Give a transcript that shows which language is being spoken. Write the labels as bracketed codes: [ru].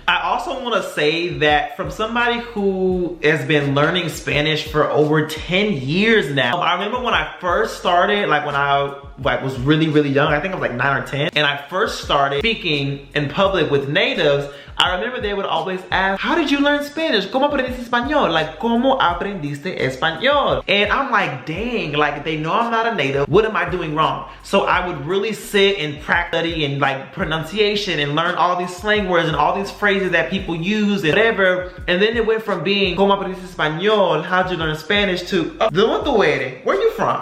[en] I also want to say that from somebody who has been learning Spanish for over 10 years now, I remember when I first started, like when I was really young, I think I was like 9 or 10, and I first started speaking in public with natives. I remember they would always ask, how did you learn Spanish? [es] ¿Cómo aprendiste español? Like, ¿cómo aprendiste español? [en] And I'm like, dang, like they know I'm not a native. What am I doing wrong? So I would really sit and practice and like pronunciation and learn all these slang words and all these phrases that people use and whatever. And then it went from being, ¿cómo aprendiste español? How'd you learn Spanish? To, ¿de dónde tú eres? Where are you from?